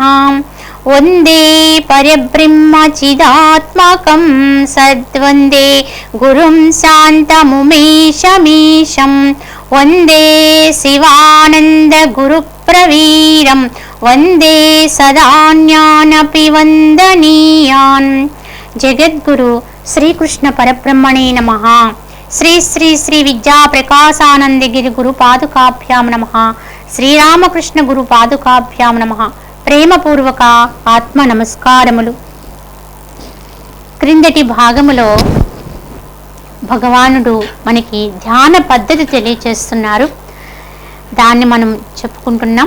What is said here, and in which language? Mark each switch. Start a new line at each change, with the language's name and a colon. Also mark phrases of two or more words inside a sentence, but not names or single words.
Sanskrit: वंदे परब्रह्म चिदात्मकं सद्वंदे गुरुं शान्तमुमेशमीशं वंदे शिवानंद गुरुप्रवीरं वंदे सदा ज्ञानपि वंदनीयान्। जगद्गुरु श्रीकृष्ण परब्रह्मणे नमः। श्री श्री श्री विद्या प्रकाशानंदगिरि गुरु पादुकाभ्यां नमः। శ్రీరామకృష్ణ గురు పాదుకాభ్యాం నమః.
Telugu: ప్రేమపూర్వక ఆత్మ నమస్కారములు. క్రిందటి భాగములో భగవానుడు మనకి ధ్యాన పద్ధతి తెలియచేస్తున్నారు. దాన్ని మనం చెప్పుకుంటున్నాం.